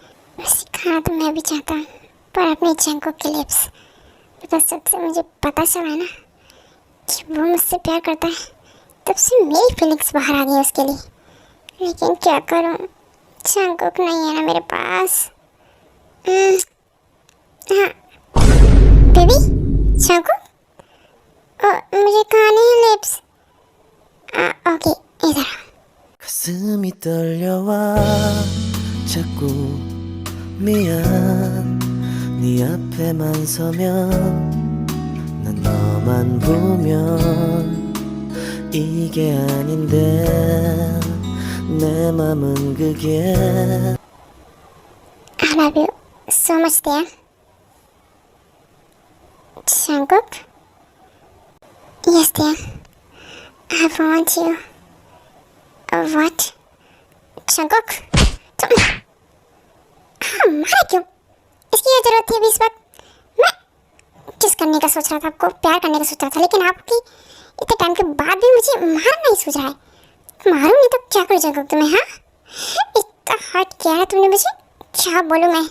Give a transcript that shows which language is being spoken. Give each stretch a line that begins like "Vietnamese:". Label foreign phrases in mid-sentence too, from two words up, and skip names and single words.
Hindi: वैसे खाना तो मैं भी चाहता हूँ, पर अपने जंकुक के लिप्स, बिकॉज जब से मुझे पता चला ना कि वो मुझसे प्यार करता है, तब से मेरी फीलिंग्स बाहर आ गई उसके लिए। लेकिन क्या करूँ, जंकुक नहीं है ना मेरे पास। हाँ बेबी, जंकुक, मुझे खाने हैं लिप्स। ओके, इधर आओ।
Korean: 가슴이 떨려와 자꾸 미안 네 앞에만 서면 난 너만 보면 이게 아닌데 내 맘은 그게
English: I love you so much, dear. Jungkook? Yes, dear. I want you. What? Jungkook?
Hindi: तुम मारा क्यों? इसकी क्या जरूरत थी अभी इस वक्त? मैं किस करने का सोच रहा था, आपको प्यार करने का सोच रहा था, लेकिन आपकी इतने टाइम के बाद भी मुझे मारना नहीं सोच रहा है। मारूं नहीं तो क्या करूं जंकुक तुम्हें? हाँ, इतना हर्ट किया है तुमने मुझे, क्या बोलूं मैं?